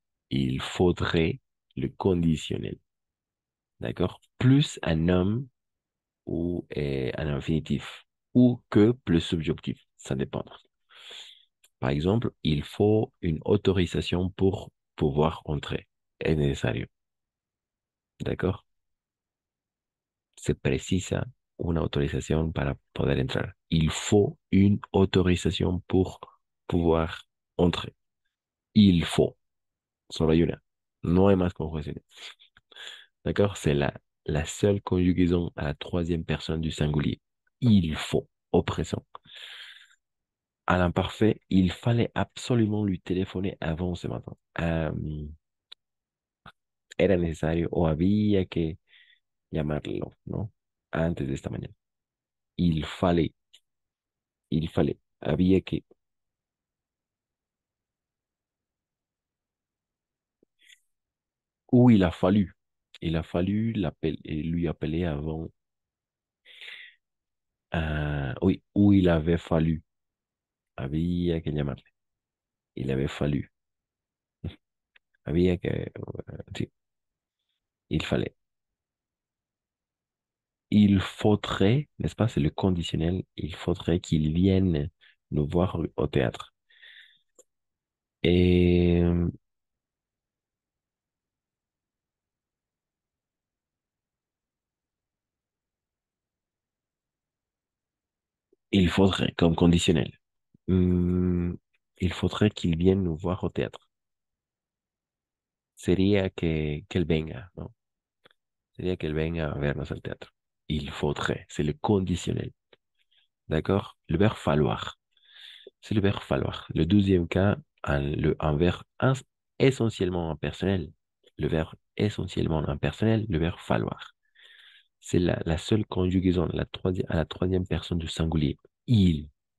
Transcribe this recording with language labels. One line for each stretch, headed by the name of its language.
French: Il faudrait, le conditionnel. D'accord? Plus un homme ou un infinitif. Ou que plus subjonctif. Ça dépend. Par exemple, il faut une autorisation pour pouvoir entrer.
Spanish: Es necesario. ¿D'accord? Se precisa una autorización para poder entrar.
French: Il faut une autorisation pour pouvoir entrer. Il faut.
Spanish: Solo hay una. No hay más conjugaciones.
French: D'accord? C'est la seule conjugaison à la troisième personne du singulier. Il faut. Au présent. À l'imparfait, il fallait absolument lui téléphoner avant ce matin.
Spanish: Era necesario o había que llamarlo, ¿no? Antes de esta mañana.
French: Il fallait, il fallait,
Spanish: había que.
French: Ou il a fallu. Il a fallu lui appeler avant. Oui, ou il avait fallu.
Spanish: Había que llamarle.
French: Il avait fallu.
Spanish: Había que.
French: Sí, il fallait. Il faudrait, n'est-ce pas? C'est le conditionnel. Il faudrait qu'il vienne nous voir au théâtre. Et il faudrait, comme conditionnel. Hum, il faudrait qu'il vienne nous voir au théâtre.
Spanish: Sería que él venga, ¿no? Sería que él venga a vernos al teatro.
French: Il faudrait, c'est le conditionnel. D'accord? Le verbe falloir. C'est le verbe falloir. Le deuxième cas, un verbe essentiellement impersonnel. Le verbe essentiellement impersonnel, le verbe falloir. C'est la seule conjugaison à la troisième personne du singulier. Il.